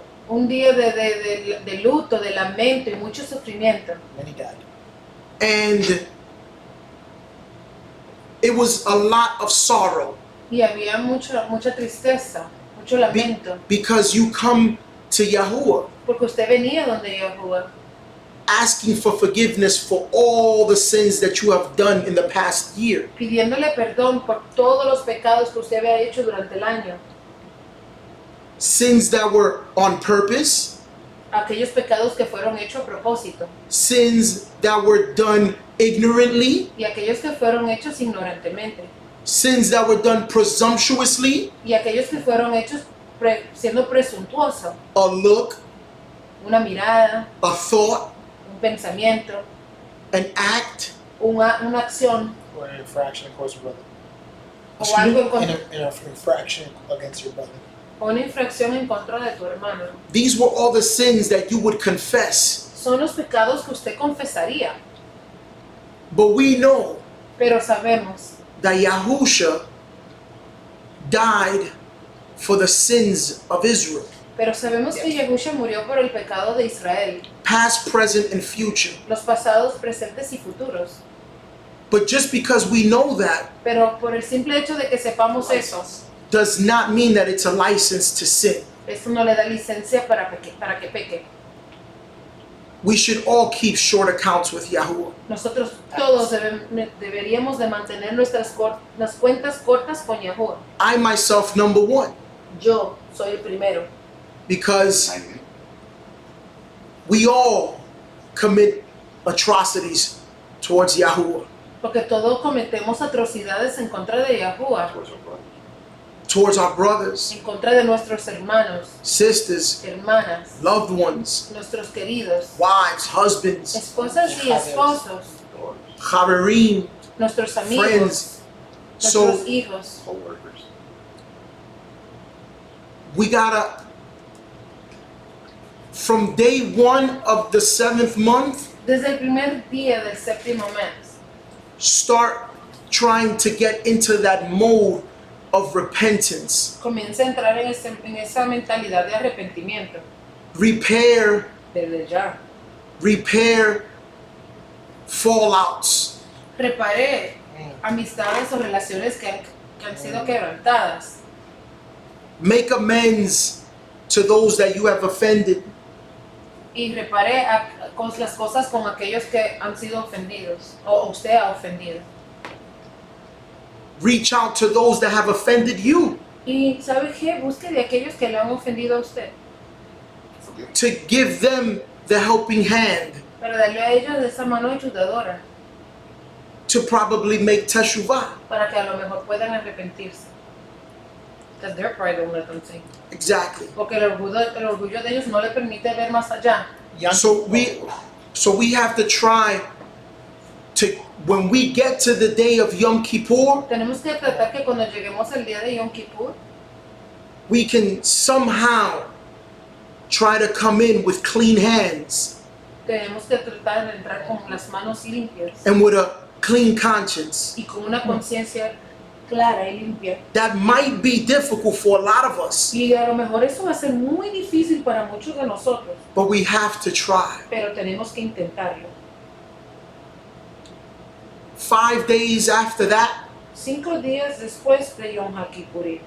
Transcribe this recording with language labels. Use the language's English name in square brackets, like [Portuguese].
[Spanish] un día de luto, de lamento y mucho sufrimiento. [English] Many died. And it was a lot of sorrow [Spanish] Y había mucha tristeza, mucho lamento, [English] because you come to Yahuwah [Spanish] porque usted venía donde Yahuwah, [English] asking for forgiveness for all the sins that you have done in the past year. [Spanish] pidiéndole perdón por todos los pecados que usted había hecho durante el año. [English] Sins that were on purpose, [Spanish] Aquellos pecados que fueron hechos a propósito [English] sins that were done ignorantly, [Spanish] y aquellos que fueron hechos ignorantemente [English] sins that were done presumptuously, [Spanish] y aquellos que fueron hechos siendo presuntuoso, [English] a look, [Spanish] una mirada, [English] a thought, [Spanish] un pensamiento, [English] an act, [Spanish] una acción [English] Or an infraction against your brother. [Spanish] o algo en [English] In [Spanish] contra, [English] an infraction against your brother. [Spanish] o una infracción en contra de tu hermano. [English] these were all the sins that you would confess. [Spanish] Son los pecados que usted confesaría, [English] But we know [Spanish] pero sabemos [English] that Yahusha died for the sins of Israel, [Spanish] Pero sabemos que Yahusha murió por el pecado de Israel, [English] past, present, and future. [Spanish] los pasados, presentes y futuros. [English] But just because we know that [Spanish] Pero por el simple hecho de que sepamos eso, [English] does not mean that it's a license to sin. [Spanish] eso no le da licencia para que peque. [English] We should all keep short accounts with Yahuwah. [Spanish] Nosotros todos deberíamos de mantener las cuentas cortas con Yahuwah. [English] I myself, number one, [Spanish] Yo soy el primero, [English] because we all commit atrocities towards Yahuwah. [Spanish] porque todos cometemos atrocidades en contra de Yahuwah. [English] towards our brothers, [Spanish] en contra de nuestros hermanos, [English] sisters, [Spanish] hermanas, [English] loved ones, [Spanish] nuestros queridos, [English] wives, husbands, [Spanish] esposas y esposos, [Hebrew] chaverim, [Spanish] nuestros amigos, [English] friends. [Spanish] nuestros [English] So [Spanish] hijos. [English] Co-workers. we gotta, from day 1 of the 7th month, [Spanish] Desde el primer día del séptimo mes, [English] start trying to get into that mode of repentance. [Spanish] comienza a entrar en esa mentalidad de arrepentimiento, [English] Repair [Spanish] desde ya. [English] fallouts. [Spanish] Reparé amistades o relaciones que han sido quebrantadas. [English] Make amends to those that you have offended. [Spanish] Y reparé las cosas con aquellos que han sido ofendidos o usted ha ofendido. [English] Reach out to those that have offended you [Spanish] Y ¿sabe qué? Busque de aquellos que le han ofendido a usted [English] Forgive. to give them the helping hand [Spanish] para darle a ellos esa mano ayudadora [English] to probably make teshuvah. [Spanish] para que a lo mejor puedan arrepentirse. [English] Because their pride won't let them see. Exactly. [Spanish] Porque el orgullo de ellos no le permite ver más allá. [English] So we have to try to, when we get to the day of Yom Kippur, [Spanish] Tenemos que tratar que cuando lleguemos al día de Yom Kippur, [English] we can somehow try to come in with clean hands [Spanish] tenemos que tratar de entrar con las manos limpias [English] and with a clean conscience. [Spanish] y con una conciencia clara y limpia. [English] That might be difficult for a lot of us, [Spanish] Y a lo mejor eso va a ser muy difícil para muchos de nosotros, [English] but we have to try. [Spanish] pero tenemos que intentarlo. [English] 5 days after that, [Spanish] 5 días después de Yom HaKippurim,